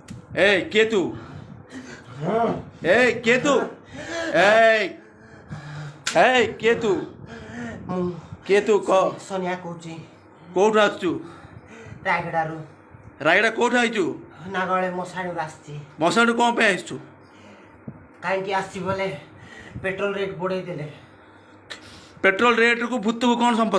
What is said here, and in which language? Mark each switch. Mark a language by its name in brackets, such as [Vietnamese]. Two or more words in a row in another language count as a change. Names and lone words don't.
[Spanish] Ei, quieto! Ei, quieto! Ei! Ei, quieto! Quieto, [Odia] सोनिया कौची କୋଉଠୁ ଆସୁଛୁ? ରାୟଗଡ଼ାରୁ ରାୟଗଡ଼ା କୋଉଠୁ ଆଇଛୁ? ନାଗଳେ ମଶାଣୀରୁ ଆସିଛି। ମଶାଣୀରୁ କ'ଣ ପାଇଁ ଆସିଛୁ? କାହିଁକି ଆସିଛି ବୋଲେ [English] petrol rate [Odia] ବଢ଼େଇ ଦେଲେ। ପେଟ୍ରୋଲ ରେଟ୍କୁ ଭୂତକୁ କ'ଣ ସମ୍ପର୍କ?